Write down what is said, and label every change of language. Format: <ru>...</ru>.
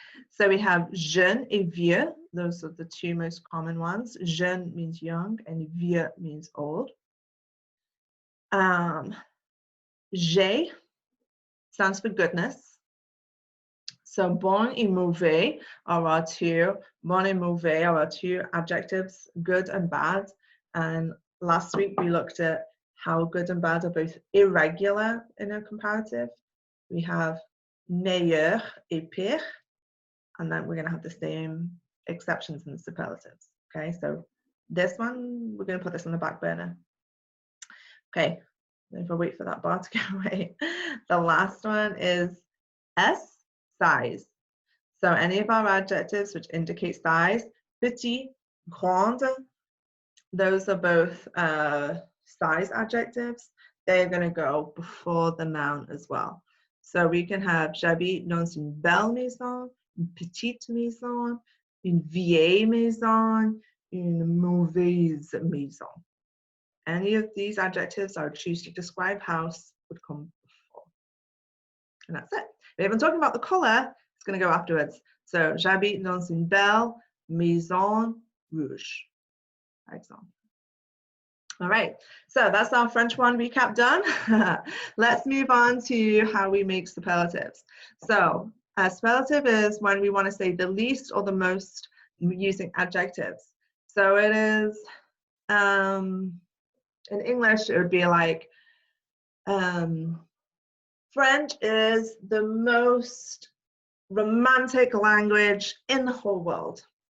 <en>So we have jeune et vieux. Those are the two most common ones. Jeune means young and vieux means old. J stands for goodness. So bon et mauvais are our two, bon et mauvais are our two adjectives, good and bad. And last week we looked at how good and bad are both irregular in a comparative. We have meilleur et pire, and then we're going to have the same exceptions in the superlatives. Okay, so this one, we're going to put this on the back burner. Okay, if I wait for that bar to go away. The last one is S, size. So any of our adjectives which indicate size, petit, grande, those are both size adjectives. They're going to go before the noun as well. So we can have</en> <fr>j'habite dans une belle maison, une petite maison, une vieille maison, une mauvaise maison.</fr> <en>Any of these adjectives I would choose to describe house would come before. And that's it. If I'm talking about the color, it's going to go afterwards.</en> <fr>So, j'habite dans une belle maison rouge,</fr> <en>for example. All right, so that's our French one recap done. Let's move on to how we make superlatives. So, a superlative is when we want to say the least or the most using adjectives. So it is, in English, it would be like, French is the most romantic language in the whole world.</en>